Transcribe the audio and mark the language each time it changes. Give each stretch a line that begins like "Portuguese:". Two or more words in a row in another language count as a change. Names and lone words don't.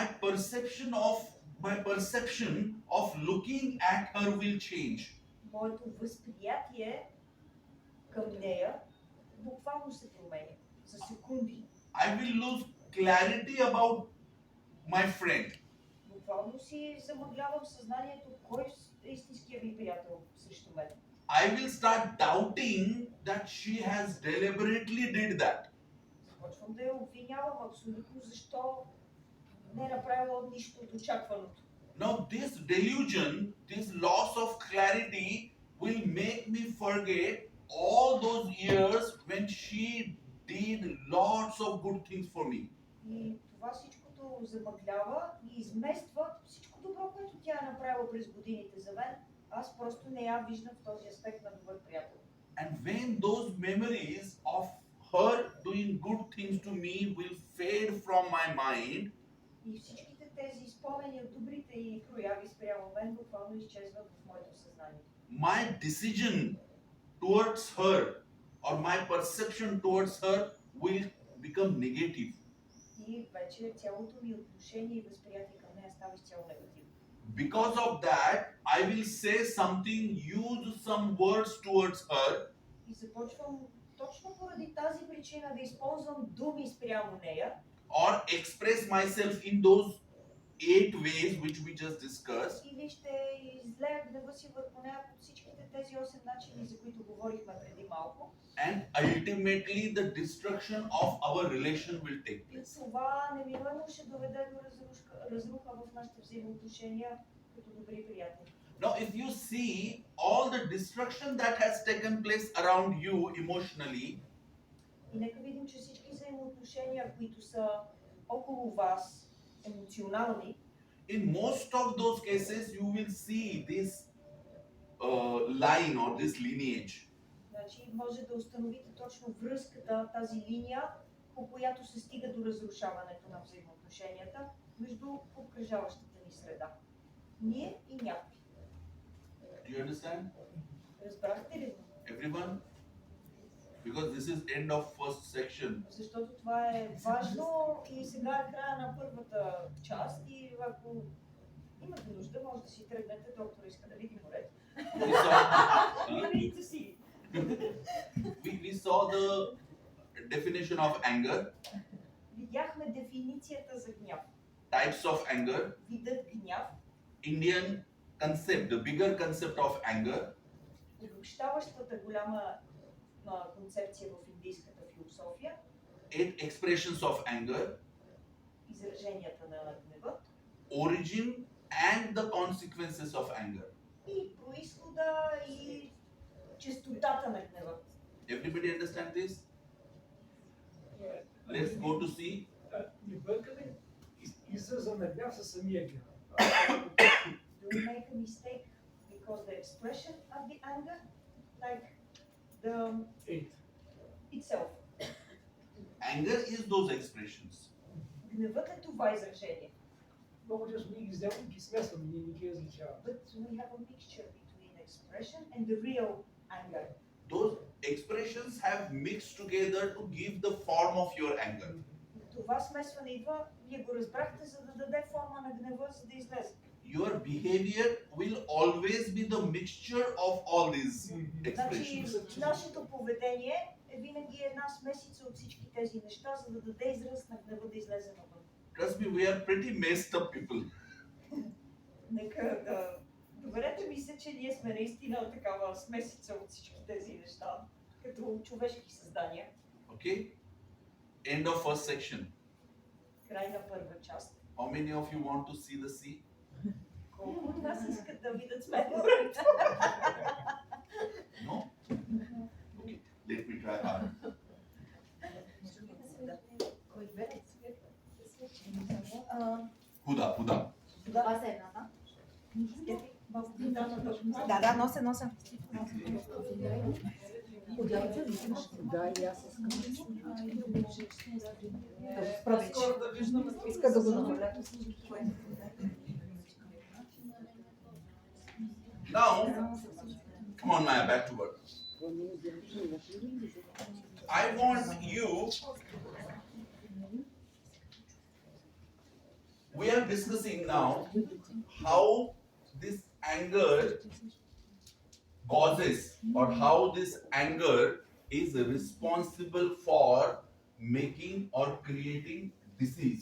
English: my perception of looking at her will change.
Bulgarian: Моето възприятие към нея буквално се променя за секунди.
English: I will lose clarity about my friend.
Bulgarian: Буквално си замъглявам съзнанието кой е истинският ми приятел срещу мен.
English: I will start doubting that she has deliberately did that.
Bulgarian: Започвам да я обвинявам абсолютно защо не е направила нищо от очакваното.
English: Now this delusion, this loss of clarity will make me forget all those years when she did lots of good things for me.
Bulgarian: И това всичкото замъглява и измества всичко добро, което тя е направила през годините за мен. Аз просто не я виждам в този аспект на добър приятел.
English: And when those memories of her doing good things to me will fade from my mind,
Bulgarian: И всичките тези спомени от добрите и прояви спрямо мен буквално изчезват в моето съзнание.
English: my decision towards her or my perception towards her will become negative.
Bulgarian: И вече цялото ми отношение и възприятие към нея става изцяло негативно.
English: Because of that, I will say something, use some words towards her,
Bulgarian: И започвам точно поради тази причина да използвам думи спрямо нея
English: or express myself in those 8 ways which we just discussed,
Bulgarian: или ще излея гнева си върху нея по всичките тези 8 начини, за които говорихме преди малко.
English: and ultimately the destruction of our relation will take
Bulgarian: И
English: place.
Bulgarian: това неминуемо ще доведе до разруха в нашите взаимоотношения като добри приятели.
English: Now, if you see all the destruction that has taken place around you emotionally,
Bulgarian: И нека видим, че всички взаимоотношения, които са около вас, емоционални,
English: in most of those cases, you will see this line or this lineage.
Bulgarian: значи може да установите точно връзката, тази линия, по която се стига до разрушаването на взаимоотношенията между обкръжаващата ни среда. Ние и някой.
English: Do you understand?
Bulgarian: Разбрахте ли?
English: Everyone? Because this is end of first section.
Bulgarian: Защото това е важно и сега е края на първата част и ако имате нужда, може да си тръгнете, доктор иска да види морето.
English: We saw,
Bulgarian: Видите си.
English: we saw the definition of anger,
Bulgarian: Видяхме дефиницията за гняв.
English: types of anger,
Bulgarian: Видът гняв,
English: Indian concept, the bigger concept of anger,
Bulgarian: обобщаващата голяма концепция в индийската философия,
English: 8 expressions of anger,
Bulgarian: израженията на гнева
English: origin and the consequences of anger.
Bulgarian: и происхода и честотата на гнева.
English: Everybody understand this? Let's go to see.
Bulgarian: Не бъркаме израза на гняв със самия гняв.
English: Do we make a mistake because the expression of the anger, like the itself? Anger is those expressions.
Bulgarian: Гневът е това изражение. Много често ние ги вземаме и ги смесваме, ние не ги различаваме.
English: But we have a mixture between expression and the real anger. Those expressions have mixed together to give the form of your anger.
Bulgarian: Това смесване идва, вие го разбрахте, за да даде форма на гнева, за да излезе.
English: Your behavior will always be the mixture of all these
Bulgarian: Значи,
English: expressions.
Bulgarian: нашето поведение е винаги една смесица от всички тези неща, за да даде израз на гнева да излезе навън.
English: Trust me, we are pretty messed up people.
Bulgarian: Нека да... Доверете ми се, че ние сме наистина такава смесица от всички тези неща, като човешки създания.
English: Okay? End of first section.
Bulgarian: Край на първа част.
English: How many of you want to see the sea?
Bulgarian: Колко от нас искат да видят с мен морето?
English: No? Okay. Let me try hard. Huda, Huda.
Bulgarian: Това са едната. Да, нося. Да, и аз искам. По-скоро да виждам. Иска да го намаля.
English: Now, come on, Maya, back to work. I want you, we are discussing now how this anger causes or how this anger is responsible for making or creating disease.